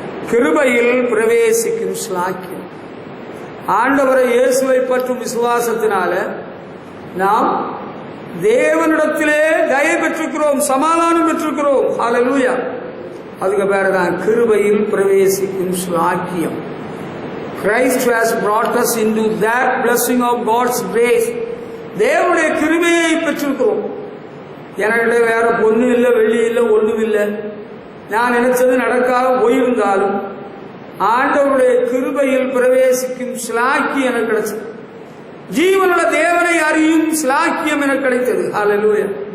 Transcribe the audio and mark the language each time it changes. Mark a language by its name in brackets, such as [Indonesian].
[Tamil] கிருபையில் பிரவேசிக்கும் சிலாக்கியம். ஆண்டவரை இயேசுவை பற்றும் விசுவாசத்தினால நாம் தேவனிடத்திலே தயை பெற்றிருக்கிறோம், சமாதானம் பெற்றிருக்கிறோம். ஹல்லேலூயா! அதுக்கு பேருதான் கிருபையில் பிரவேசிக்கும் சிலாக்கியம். [English] Christ has brought us into that blessing of God's grace. [Tamil] தேவனுடைய கிருபையை பெற்றிருக்கிறோம். என்கிட்ட வேற பொண்ணு இல்லை, வெள்ளி இல்லை, ஒண்ணும் இல்லை, நான் நினைச்சது நடக்காத போயிருந்தாலும் ஆண்டவருடைய கிருபையில் பிரவேசிக்கும் சிலாக்கியம் எனக்கு கிடைச்சது. ஜீவனுள்ள தேவனை அறியும் சிலாக்கியம் எனக்கு கிடைத்தது. ஹல்லேலூயா!